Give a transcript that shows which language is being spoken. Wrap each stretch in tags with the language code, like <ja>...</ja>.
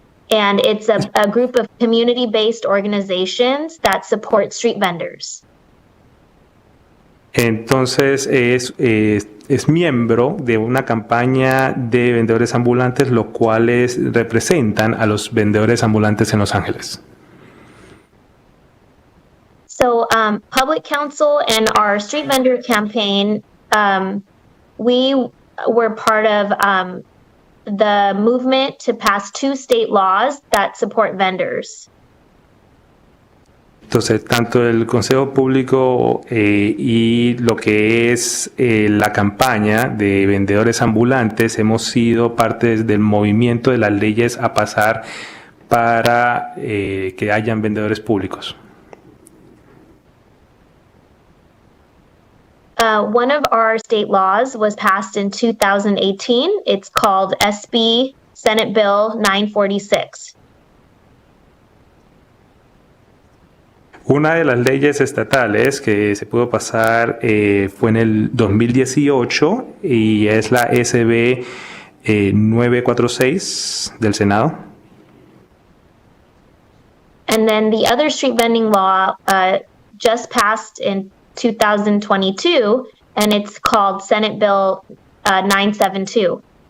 <en>And it's a group of community-based organizations that support street vendors.</en> <es>Entonces es miembro de una campaña de vendedores ambulantes, los cuales representan a los vendedores ambulantes en Los Ángeles.</es> <en>So Public Counsel and our street vendor campaign, we were part of the movement to pass 2 state laws that support vendors.</en> <es>Entonces, tanto el Consejo Público y lo que es la campaña de vendedores ambulantes hemos sido parte del movimiento de las leyes a pasar para que hayan vendedores públicos.</es> <en>One of our state laws was passed in 2018. It's called SB Senate Bill 946.</en> <es>Una de las leyes estatales que se pudo pasar fue en el 2018 y es la SB 946 del Senado.</es> <en>And then the other street vending law just passed in 2022, and it's called Senate Bill 972.</en>